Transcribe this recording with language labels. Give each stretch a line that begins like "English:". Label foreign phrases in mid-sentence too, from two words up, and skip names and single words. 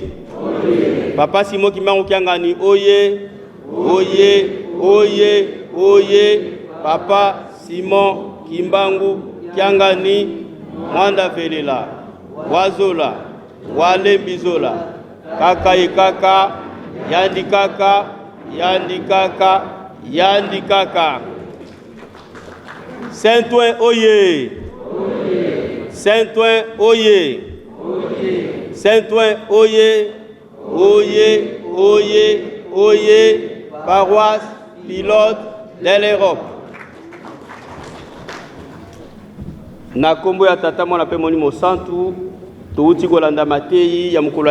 Kongo: Papa Simo Kimbangu Kiangani oye. Oye. Oye. Oye. Papa Simon Kimbangu Kiangani mwanda velela. Wazola. Wale bizola. Kaka ye kaka. Yandi kaka. Yandi kaka. Yandi kaka. Saint-Ouen oye. Saint-Ouen oye. Saint-Ouen oye. Oye. Oye. Oye.
French: Paroisse pilote de l'Europe.
Lingala: Na kombo ya tata mwana pe Molimo Centre touti kolanda matei ya mokolo